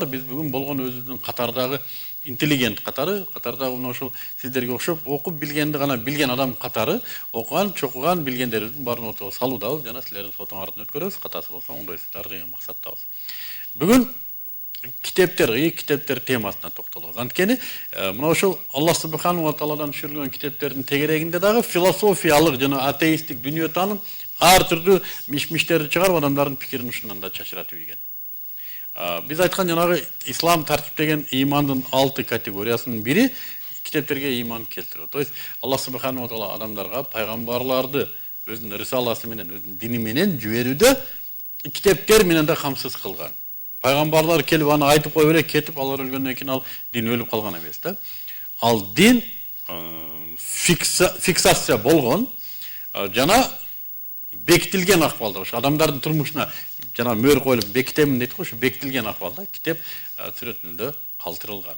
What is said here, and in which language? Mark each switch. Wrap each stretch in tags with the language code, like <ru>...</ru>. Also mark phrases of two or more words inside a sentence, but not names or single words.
<ky>Биз бүгүн болгон өзүбүздүн катардагы интеллигент катардагы мына ушул сиздерге окшоп окуп билгенди гана билген адам катары окуган, чокуган, билгендерибиздин баарын ортого салуудабыз жана силердин фотоңардын өткөрөбүз. Катасы болсо оңдойсуздар деген максаттабыз. Бүгүн китептер темасына токтолобуз. Анткени мына ошол</ky> <ar>الله سبحانه وتعالى</ar> <ky>түшүрүлгөн китептердин тегерегинде дагы философиялык жана атеисттик дүнүйө таным ар түрдүү миш-миштерди чыгарып адамдардын пикирин ушундан да чачыратып ийген. Биз айткан жанагы ислам тартиптеген имандын 6 категориясынын бири китептерге иман келтирүү.</ky> <ru>То есть</ru> <ar>الله سبحانه وتعالى</ar> <ky>адамдарга пайгамбарларды өзүнүн рисаласы менен, өзүнүн дини менен жиберүүдө китептер менен да камсыз кылган. Пайгамбарлар келип аны айтып кое бере кетип, алар өлгөндөн кийин ал дин өлүп калган эмес да. Ал дин фиксация болгон жана бекитилген акыбалда, ошо адамдардын турмушуна жана мөр коюлуп бекитемин дейт го, ошо бекитилген акыбалда китеп сүрөтүндө калтырылган.</ky>